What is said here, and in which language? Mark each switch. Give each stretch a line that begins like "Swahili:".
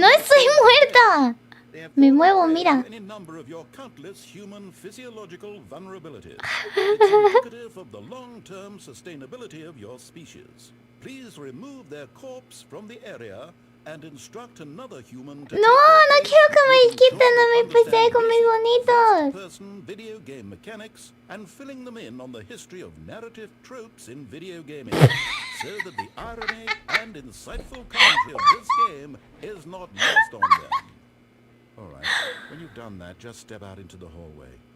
Spanish: No estoy muerta. Me muevo, mira.
English: Any number of your countless human physiological vulnerabilities. It's indicative of the long-term sustainability of your species. Please remove their corpse from the area and instruct another human to
Spanish: No, no quiero que me quiten a mi PC con mis bonitos.
English: person video game mechanics and filling them in on the history of narrative tropes in video gaming, so that the irony and insightful commentary of this game is not lost on them. All right, when you've done that, just step out into the hallway.